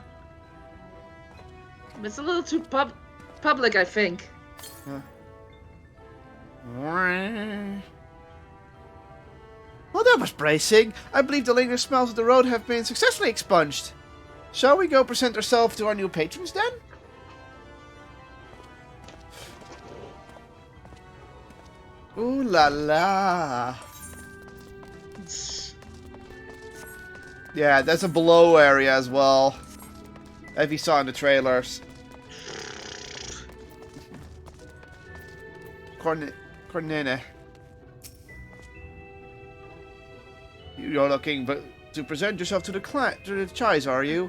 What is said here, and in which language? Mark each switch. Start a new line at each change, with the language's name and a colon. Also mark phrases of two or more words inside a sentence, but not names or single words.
English: It's a little too public, I think. Well, that was bracing. I believe the lingering smells of the road have been successfully expunged. Shall we go present ourselves to our new patrons then?
French: Ooh la la.
English: Yeah, there's a below area as well. As you saw in the trailers. Cornene. You're looking to present yourself to the Chais, are you?